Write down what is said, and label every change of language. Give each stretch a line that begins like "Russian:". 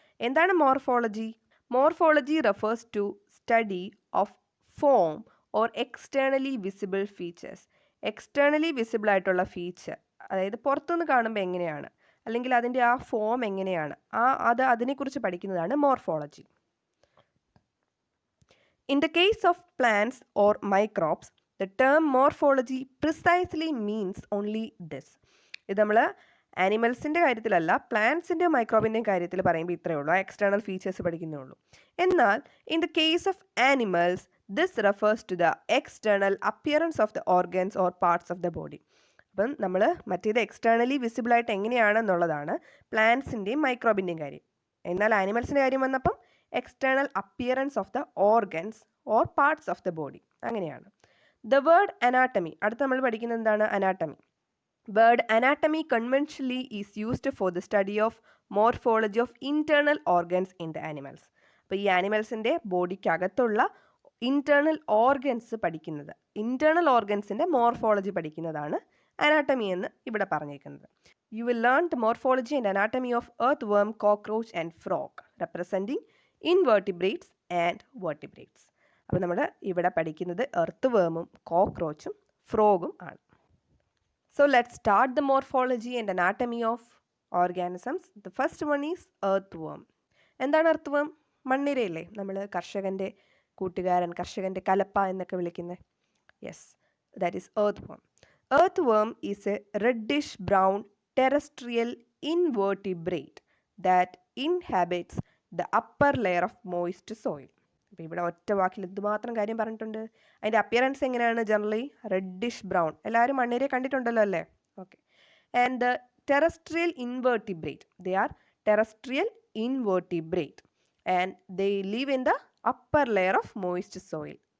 English: എന്താണ് morphology? Morphology refers to study of form or externally visible features.
Malayalam: Externally visible ആയിട്ടുള്ള feature, അതായത് പുറത്തുനിന്ന് കാണുമ്പോൾ എങ്ങനെയാണ്, അല്ലെങ്കിൽ അതിൻ്റെ ആ ഫോം എങ്ങനെയാണ്, അതിനെക്കുറിച്ച് പഠിക്കുന്നതാണ് morphology.
English: In the case of plants or microbes, the term morphology precisely means only this.
Malayalam: ഇത് നമ്മൾ ആനിമൽസിൻ്റെ കാര്യത്തിലല്ല, പ്ലാന്റ്സിൻ്റെ മൈക്രോബിൻ്റെയും കാര്യത്തിൽ പറയുമ്പോൾ ഇത്രയേ ഉള്ളൂ, എക്സ്റ്റേണൽ ഫീച്ചേഴ്സ് പഠിക്കുന്നേ ഉള്ളൂ.
English: എന്നാൽ in the case of animals this refers to the external appearance of the organs or parts of the body.
Malayalam: അപ്പം നമ്മൾ മറ്റേത് എക്സ്റ്റേണലി വിസിബിളായിട്ട് എങ്ങനെയാണെന്നുള്ളതാണ് പ്ലാന്റ്സിൻ്റെയും മൈക്രോബിൻ്റെയും കാര്യം. എന്നാൽ ആനിമൽസിൻ്റെ കാര്യം വന്നപ്പം
English: external appearance of the organs or parts of the body,
Malayalam: അങ്ങനെയാണ്.
English: the word anatomy,
Malayalam: അടുത്ത് നമ്മൾ പഠിക്കുന്നത് എന്താണ്?
English: Anatomy. Word anatomy conventionally is used for the study of morphology of internal organs in the animals.
Malayalam: അപ്പോൾ ഈ ആനിമൽസിൻ്റെ ബോഡിക്കകത്തുള്ള ഇൻറ്റേർണൽ ഓർഗൻസ് പഠിക്കുന്നത്, internal ഓർഗൻസിൻ്റെ morphology പഠിക്കുന്നതാണ് anatomy എന്ന് ഇവിടെ പറഞ്ഞേക്കുന്നത്.
English: You will learn the morphology and anatomy of earthworm, cockroach and frog, representing invertebrates and vertebrates.
Malayalam: അപ്പോൾ നമ്മൾ ഇവിടെ പഠിക്കുന്നത് എർത്ത് വേമും കോക്രോച്ചും ഫ്രോഗും ആണ്.
English: So let's start the morphology and anatomy of organisms. The first one is earthworm.
Malayalam: എന്താണ് earth വേം? മണ്ണിരയില്ലേ, നമ്മൾ കർഷകൻ്റെ കൂട്ടുകാരൻ, കർഷകൻ്റെ കലപ്പ എന്നൊക്കെ വിളിക്കുന്നത്.
English: Yes, that is earthworm. Earthworm is a reddish brown terrestrial invertebrate that inhabits the upper layer of moist soil.
Malayalam: അപ്പോൾ ഇവിടെ ഒറ്റ വാക്കിൽ ഇതുമാത്രം കാര്യം പറഞ്ഞിട്ടുണ്ട്. അതിൻ്റെ അപ്പിയറൻസ് എങ്ങനെയാണ്?
English: Generally reddish brown.
Malayalam: എല്ലാവരും മണ്ണിരയെ കണ്ടിട്ടുണ്ടല്ലോ അല്ലേ? Okay.
English: And the terrestrial invertebrate, they are terrestrial invertebrate and they live in the upper layer of moist soil.